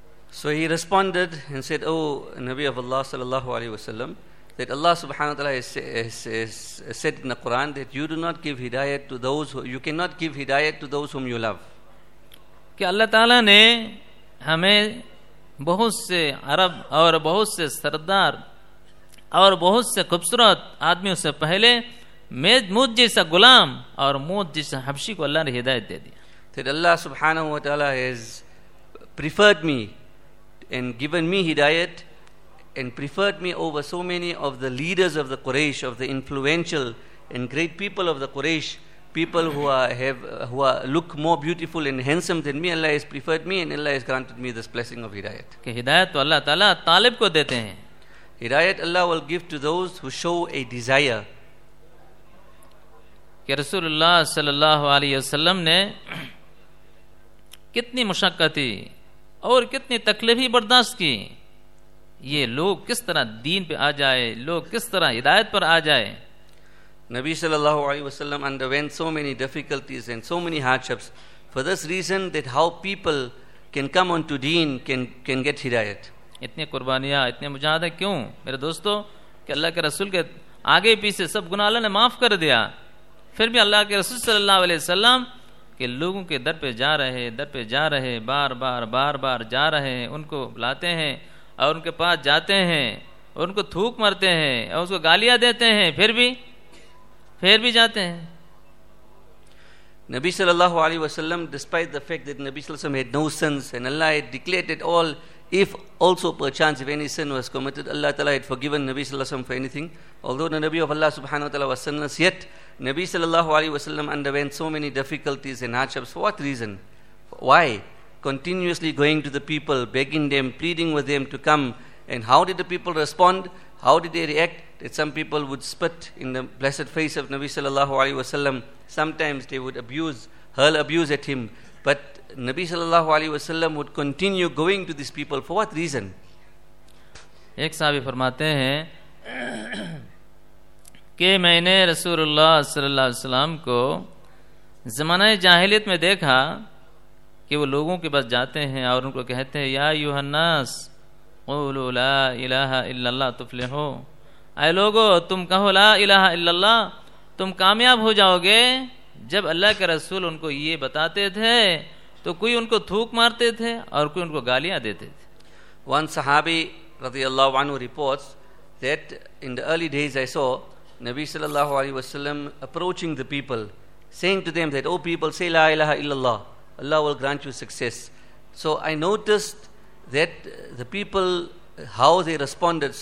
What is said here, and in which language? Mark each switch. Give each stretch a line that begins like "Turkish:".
English: So he responded and said, O Nabi of Allah sallallahu alayhi wa sallam, that Allah subhanahu wa ta'ala has said in the Quran that you do not give hidayat to those who, you cannot give hidayat to those whom you love.
Urdu: کہ اللہ تعالیٰ نے ہمیں بہت سے عرب اور بہت سے سردار اور بہت سے خوبصورت آدمیوں سے پہلے مجھ جیسا غلام اور مجھ جیسا حبشی کو اللہ نے ہدایت دے دی.
English: That Allah subhanahu wa ta'ala has preferred me and given me hidayat and preferred me over so many of the leaders of the Quraysh, of the influential and great people of the Quraysh, people who look more beautiful and handsome than me. Allah has preferred me and Allah has granted me this blessing of hidayat.
Urdu: Ke hidayat to Allah taala talib ko dete hain.
English: Hidayat Allah will give to those who show a desire.
Urdu: Ke Rasulullah sallallahu alaihi wasallam ne kitni mushakkati اور کتنی تکلیف ہی برداشت کی, یہ لوگ کس طرح دین پہ آ جائے, لوگ کس طرح ہدایت پر آ جائے.
English: نبی صلی اللہ علیہ وسلم underwent so many difficulties and so many hardships for this reason, that how people can come onto deen, can get hidayat.
Urdu: اتنی قربانیاں, اتنے مجاہدے کیوں میرے دوستو, کہ اللہ کے رسول کے آگے پیچھے سب گناہ اللہ نے معاف کر دیا, پھر بھی اللہ کے رسول صلی اللہ علیہ وسلم کہ لوگوں کے در پہ جا رہے, در پہ جا رہے, بار بار بار بار جا رہے ہیں, ان کو بلاتے ہیں اور ان کے پاس جاتے ہیں, ان کو تھوک مارتے ہیں اور اس کو گالیاں دیتے ہیں, پھر بھی جاتے ہیں.
English: نبی صلی اللہ علیہ وسلم, despite the fact that Nabi صلی اللہ علیہ وسلم had no sins and Allah had declared it all, if also perchance if any sin was committed, Allah تعالیٰ had forgiven Nabi صلی اللہ علیہ وسلم for anything, although the Nabi of Allah سبحانہ وتعالیٰ was sinless, yet Nabi sallallahu alaihi wasallam underwent so many difficulties and hardships. For what reason? Why? Continuously going to the people, begging them, pleading with them to come. And how did the people respond? How did they react? That some people would spit in the blessed face of Nabi sallallahu alaihi wasallam. Sometimes they would hurl abuse at him. But Nabi sallallahu alaihi wasallam would continue going to these people. For what reason?
Urdu: Ek sahabi farmate hain کہ میں نے رسول اللہ صلی اللہ علیہ وسلم کو زمانہ جاہلیت میں دیکھا کہ وہ لوگوں کے پاس جاتے ہیں اور ان کو کہتے ہیں,
Arabic: یا ایھا الناس قولوا لا الہ الا اللہ تفلحوا,
Urdu: اے لوگو تم کہو لا الہ الا اللہ, تم کامیاب ہو جاؤ گے. جب اللہ کے رسول ان کو یہ بتاتے تھے تو کوئی ان کو تھوک مارتے تھے اور کوئی ان کو گالیاں دیتے تھے.
English: One صحابی رضی اللہ عنہ reports that in the early days I saw Nabi sallallahu alaihi wasallam approaching the people, saying to them that, O people, say la ilaha illallah, Allah will grant you success. So I noticed that the people, how they responded.